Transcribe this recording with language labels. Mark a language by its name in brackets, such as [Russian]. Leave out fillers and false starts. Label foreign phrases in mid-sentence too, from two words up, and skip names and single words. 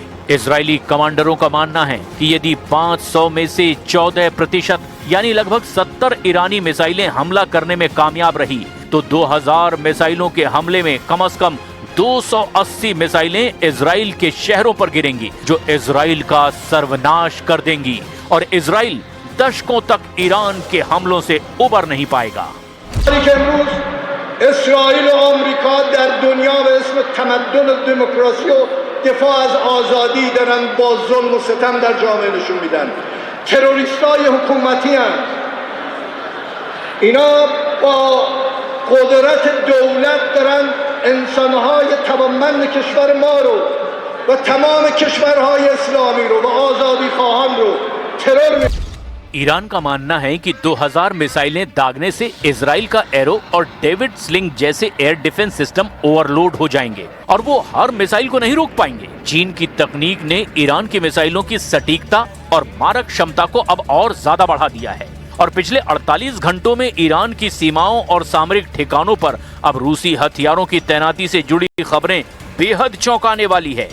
[Hindi] इजरायली कमांडरों का मानना है कि यदि 500 में से 14% यानी लगभग 70 ईरानी मिसाइलें हमला करने में कामयाब रही तो 2000 मिसाइलों के हमले में कम से कम 280 मिसाइलें इजराइल के शहरों पर गिरेंगी, जो इजराइल का सर्वनाश कर देंगी और इजराइल दशकों तक ईरान के हमलों से उबर नहीं पाएगा। [Persian] اسرائیل و آمریکا در دنیا به اسم تمدن و دموکراسی و دفاع از آزادی دارن با ظلم و ستم در جامعه نشون میدن. تروریستای حکومتی هستند. اینا با قدرت دولت دارن انسانهای توانمند کشور ما رو و تمام کشورهای اسلامی رو و آزادی خواهان رو ترور می [Hindi] ईरान का मानना है कि 2000 मिसाइलें दागने से इजराइल का एरो और डेविड स्लिंग जैसे [English] air defense system [Hindi] ओवरलोड हो जाएंगे और वो हर मिसाइल को नहीं रोक पाएंगे। चीन की तकनीक ने ईरान की मिसाइलों की सटीकता और मारक क्षमता को अब और ज्यादा बढ़ा दिया है और पिछले 48 घंटों में ईरान की सीमाओं और सामरिक ठिकानों पर अब रूसी हथियारों की तैनाती से जुड़ी खबरें बेहद चौंकाने वाली है।